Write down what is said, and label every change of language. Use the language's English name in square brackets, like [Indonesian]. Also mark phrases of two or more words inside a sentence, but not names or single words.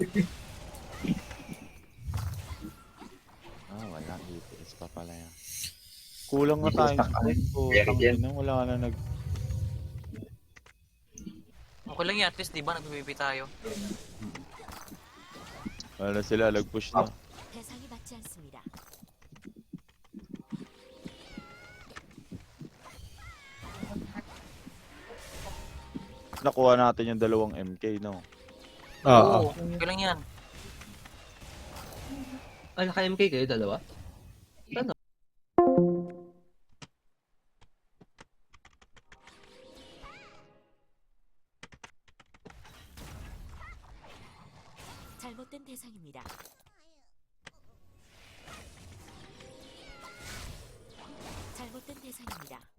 [Filipino] Wala, DPS pa pala yan. Kulang na tayo. Wala na nag... Okay lang yan. At least, di ba, nagpipipi tayo. Wala sila, nag-push na. [Korean] 대상이 맞지 않습니다. [Filipino] Nakuha natin yung 2 MK, no? Oo, okay lang yan. Naka-MK kayo, dalawa? Ano? [Korean] 잘못된 대상입니다. 잘못된 대상입니다.